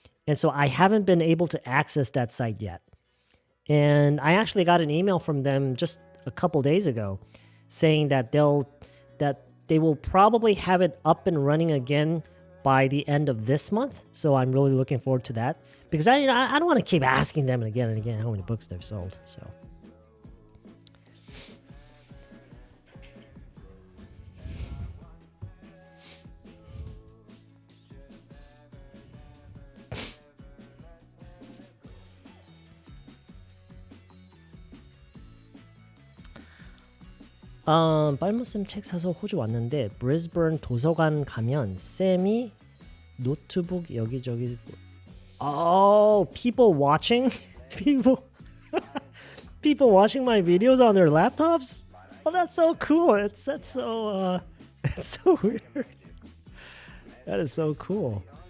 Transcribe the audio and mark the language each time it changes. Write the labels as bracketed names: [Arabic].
[English] And so I haven't been able to access that site yet. And I actually got an email from them just a couple days ago saying that they will probably have it up and running again by the end of this month. So I'm really looking forward to that, because I don't want to keep asking them again and again how many books they've sold. [Korean] So 빨무쌤 책 사서 호주 왔는데 브리즈번 도서관 가면 쌤이 노트북 여기저기. [English] Oh, people watching? People watching my videos on their laptops? Oh, that's so cool. That's so that's so weird. That is so cool.